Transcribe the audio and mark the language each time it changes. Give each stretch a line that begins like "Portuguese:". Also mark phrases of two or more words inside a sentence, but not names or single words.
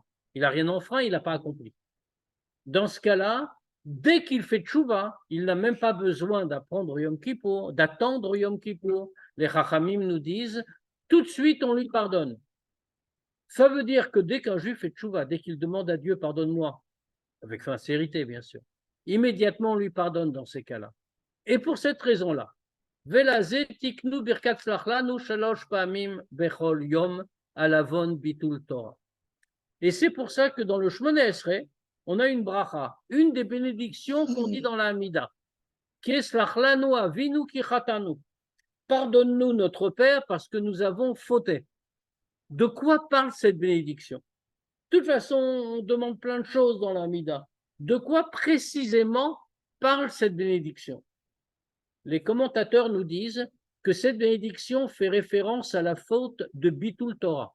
French: Il n'a rien enfreint, il n'a pas accompli. Dans ce cas-là, dès qu'il fait tchouva, il n'a même pas besoin d'apprendre Yom Kippour, d'attendre Yom Kippour. Les Chachamim nous disent, tout de suite on lui pardonne. Ça veut dire que dès qu'un juif fait tchouva, dès qu'il demande à Dieu pardonne-moi, avec sincérité bien sûr, immédiatement on lui pardonne dans ces cas-là. Et pour cette raison-là,
Hebrew: ולזה תקנו ברכת סלח לנו שלוש פעמים בכל יום על עון ביטול תורה.
French: Et c'est pour ça que dans le
Hebrew: שמונה עשרה,
French: on a une bracha, une des bénédictions qu'on dit dans la Hamida, qui est
Hebrew: סלח לנו אבינו כי חטאנו.
French: Pardonne-nous notre Père parce que nous avons fauté. De quoi parle cette bénédiction? De toute façon, on demande plein de choses dans la Hamida. De quoi précisément parle cette bénédiction? Les commentateurs nous disent que cette bénédiction fait référence à la faute de
Hebrew: ביטול תורה.